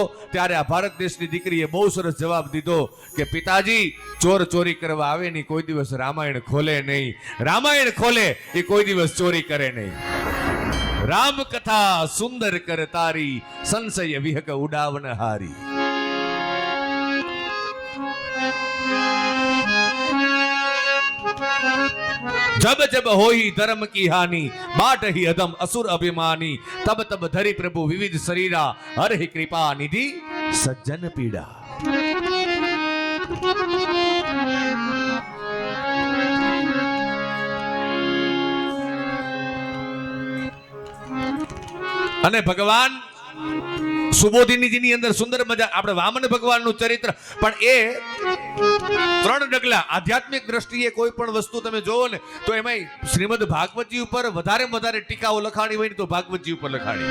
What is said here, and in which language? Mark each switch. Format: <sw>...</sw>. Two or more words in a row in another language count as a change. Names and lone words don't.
<gu>ત્યારે આ ભારત દેશની દીકરીએ બહુ સરસ જવાબ દીધો કે પિતાજી, ચોર ચોરી કરવા આવે ને કોઈ દિવસ રામાયણ ખોલે નહીં, રામાયણ ખોલે એ કોઈ દિવસ ચોરી કરે નહીં.</gu> <hi>राम कथा सुंदर कर तारी, संशय विहग उडावन हारी. जब जब होई धर्म की हानि, बाट ही अधम असुर अभिमानी, तब तब धरि प्रभु विविध शरीरा, हर ही कृपा निधि सज्जन पीड़ा.</hi> <gu>અને ભગવાન સુબોધિનીજીની અંદર સુંદર મજા, આપણે વામન ભગવાનનું ચરિત્ર, પણ એ 3 ડગલા આધ્યાત્મિક દ્રષ્ટિએ કોઈ પણ વસ્તુ તમે જોવો ને તો એમાં શ્રીમદ ભાગવતજી ઉપર વધારે ટીકાઓ લખાણી હોય ને તો ભાગવતજી ઉપર લખાણી.</gu>